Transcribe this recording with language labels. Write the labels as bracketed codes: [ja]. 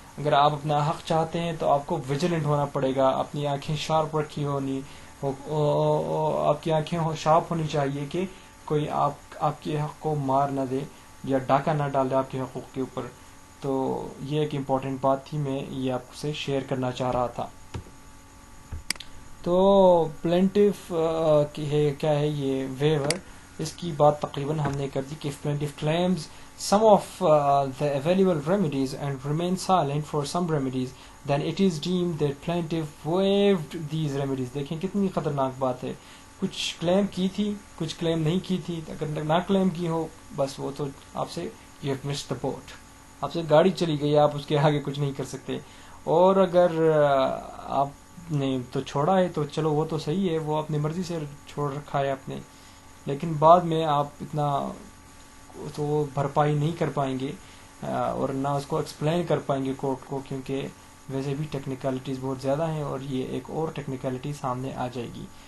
[ur] اگر آپ اپنا حق چاہتے ہیں تو آپ کو ویجیلنٹ ہونا پڑے گا، اپنی آنکھیں شارپ رکھی ہونی، آپ کی آنکھیں شارپ ہونی چاہیے کہ کوئی آپ کے حق کو مار نہ دے یا ڈاکہ نہ ڈال دے آپ کے حقوق کے اوپر. تو یہ ایک امپورٹنٹ بات تھی، میں یہ آپ سے شیئر کرنا چاہ رہا تھا. تو پلینٹف کیا ہے یہ ویور، اس کی بات تقریباً ہم نے کر دی کہ plaintiff claims [en] some of the available remedies and remain silent for some remedies, then it is deemed that plaintiff waived these remedies. [ur] دیکھیں کتنی خطرناک بات ہے، کچھ کلیم کی تھی، کچھ کلیم نہیں کی تھی. اگر نہ کلیم کی ہو بس وہ تو آپ سے [en] you have missed the boat، [ur] آپ سے گاڑی چلی گئی، آپ اس کے آگے کچھ نہیں کر سکتے. اور اگر آپ نے تو چھوڑا ہے تو چلو وہ تو صحیح ہے، وہ اپنی مرضی سے چھوڑ رکھا ہے آپ نے، لیکن بعد میں آپ اتنا تو وہ بھرپائی نہیں کر پائیں گے اور نہ اس کو ایکسپلین کر پائیں گے کورٹ کو، کیونکہ ویسے بھی ٹیکنیکلٹیز بہت زیادہ ہیں اور یہ ایک اور ٹیکنیکلٹی سامنے آ جائے گی.